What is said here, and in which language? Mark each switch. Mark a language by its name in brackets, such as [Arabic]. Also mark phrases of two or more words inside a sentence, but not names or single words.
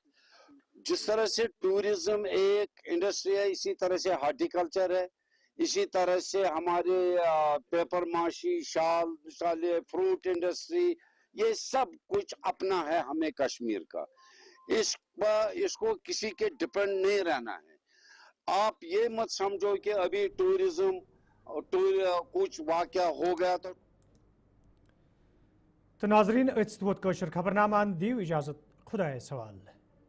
[Urdu] جس طرح سے ٹورزم ایک انڈسٹری ہے، اسی طرح سے ہارٹیکلچر ہے، اسی طرح سے ہمارے پیپر معاشی، شال مصالحے، [English] fruit industry, [Urdu] یہ سب کچھ اپنا ہے ہمیں کشمیر کا. اس کو کسی کے ڈپینڈ نہیں رہنا ہے. آپ یہ مت سمجھو کہ ابھی ٹورزم کچھ واقعہ ہو گیا [Kashmiri] تو ناظرین اتھ ووت خبر نامہ دیو اجازت خدا سوال.